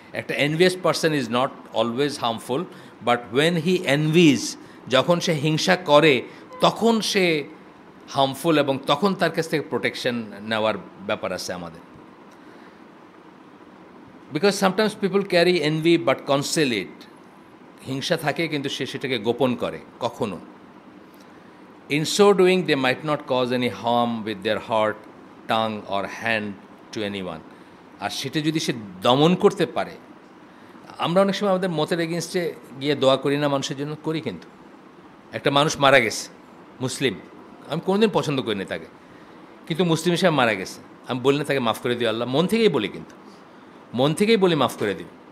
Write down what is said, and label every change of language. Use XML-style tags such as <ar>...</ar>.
<bn>একটা</bn> <en>envious person is not always harmful, but when he envies,</en> <bn>যখন সে হিংসা করে তখন সে হার্মফুল, এবং তখন তার কাছ থেকে প্রোটেকশন নেওয়ার ব্যাপার আছে আমাদের।</bn> <en>Because sometimes people carry envy but conceal it.</en> <bn>হিংসা থাকে কিন্তু সে সেটাকে গোপন করে কখনো।</bn> <en>In so doing, they might not cause any harm with their heart, tongue or hand to anyone.</en> <bn>আর সেটা যদি সে দমন করতে পারে, আমরা অনেক সময় আমাদের মতের এগেনস্টে গিয়ে দোয়া করি না মানুষের জন্য, করি। কিন্তু একটা মানুষ মারা গেছে, মুসলিম, আমি কোনোদিন পছন্দ করিনি তাকে, কিন্তু মুসলিম হিসেবে মারা গেছে, আমি বলি না তাকে মাফ করে দিও আল্লাহ, মন থেকেই বলি, কিন্তু মন থেকেই বলি মাফ করে দিও।</bn>